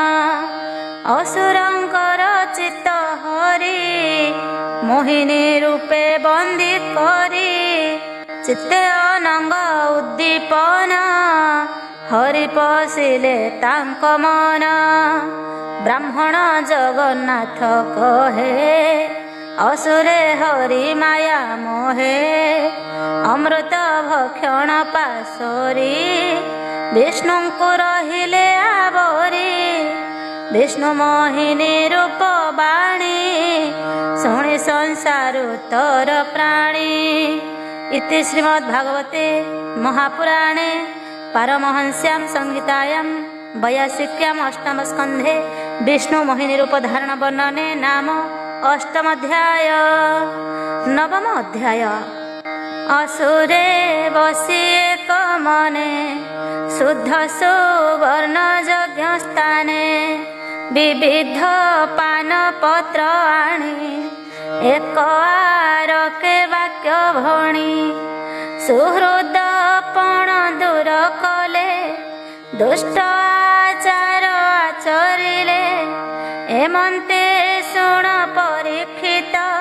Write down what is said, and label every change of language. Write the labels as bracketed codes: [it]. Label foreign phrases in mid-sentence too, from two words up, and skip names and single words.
[or] ଅସୁରଙ୍କର ଚିତ୍ତ ହରି ମୋହିନୀ ରୂପେ ବନ୍ଦୀ କରି ଚିତ୍ତେ ଅନଙ୍ଗ ଉଦ୍ଦୀପନ ହରି ପଶିଲେ ତାଙ୍କ ମନ ବ୍ରାହ୍ମଣ ଜଗନ୍ନାଥ କହେ ଅସୁରେ ହରି ମାୟା ମୋହେ ଅମୃତ ଭକ୍ଷଣ ପାଶରି ବିଷ୍ଣୁ କୋ ରହିଲେ ଆବରି ବିଷ୍ଣୁ ମୋହିନୀ ରୂପ ବାଣୀ ଶୁଣି ସଂସାର ତର ପ୍ରାଣୀ। [sa] इति श्रीमद्भागवते महापुराणे पारमहंस्यां संहितायां 82 अष्टम स्कंधे विष्णु मोहिनी रूप धारण वर्णने नाम अष्टम अध्याय। [or] ନବମ ଅଧ୍ୟାୟ ଅସୁରେ ବସି ଏକ ମନେ ଶୁଦ୍ଧ ସୁବର୍ଣ୍ଣ ଯଜ୍ଞ ସ୍ଥାନେ ବିବିଧ ପାନ ପତ୍ର ଆଣି ଏକ ଆରକେ ବାକ୍ୟ ଭଣି ସୁହୃଦ ପଣ ଦୂର କଲେ ଦୁଷ୍ଟ ଆଚାର ଆଚରିଲେ ଏମନ୍ତେ ଶୁଣ ପରୀକ୍ଷିତ